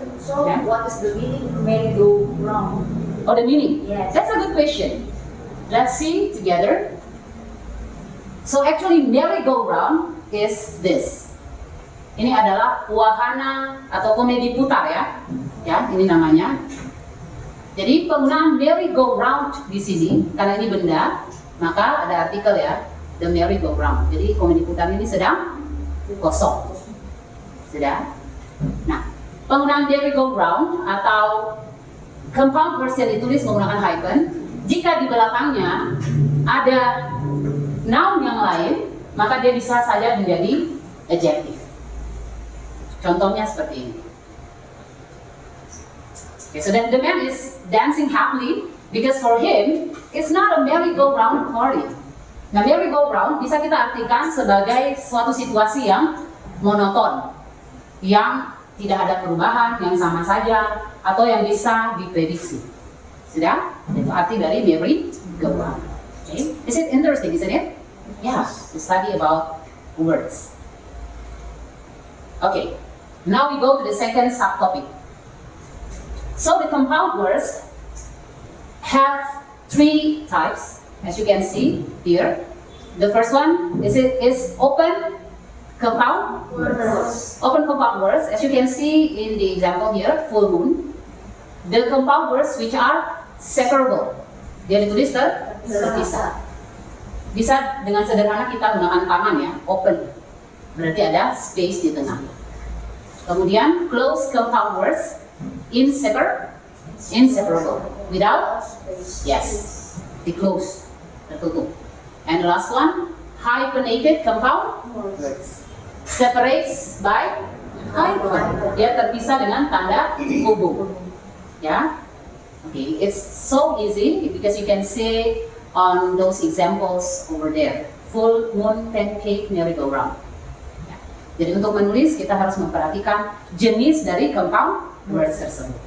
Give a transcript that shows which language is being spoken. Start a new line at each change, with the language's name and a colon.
English: So, what is the meaning merry-go-round? Oh, the meaning? Yes. That's a good question. Let's see together. So actually, merry-go-round is this.
Indonesian: Ini adalah wahana atau komedi putar ya. Ya, ini namanya. Jadi penggunaan merry-go-round di sini karena ini benda, maka ada artikel ya, the merry-go-round. Jadi komedi putar ini sedang kosong. Sudah? Nah, penggunaan merry-go-round atau compound words yang ditulis menggunakan hyphen, jika di belakangnya ada noun yang lain, maka dia bisa saja menjadi adjective. Contohnya seperti ini.
English: Okay, so then the man is dancing happily because for him it's not a merry-go-round party.
Indonesian: Nah, merry-go-round bisa kita artikan sebagai suatu situasi yang monoton, yang tidak ada perubahan, yang sama saja, atau yang bisa diprediksi. Sudah? Itu arti dari merry-go-round.
English: Okay. Is it interesting, isn't it? Yes. To study about words. Okay. Now we go to the second subtopic. So the compound words have three types, as you can see here. The first one is open compound words. Open compound words, as you can see in the example here, full moon. The compound words which are separable.
Indonesian: Dia ditulis terpisah. Bisa dengan sederhana kita gunakan tangan ya, open. Berarti ada space di tengah. Kemudian
English: close compound words, inseparable. Without, yes, the close, tertutup. And the last one, hyphenated compound words. Separates by hyphen.
Indonesian: Dia terpisah dengan tanda hubung.
English: Ya, okay. It's so easy because you can see on those examples over there. Full moon, pancake, merry-go-round. Ya.
Indonesian: Jadi untuk menulis kita harus memperhatikan jenis dari compound words tersebut.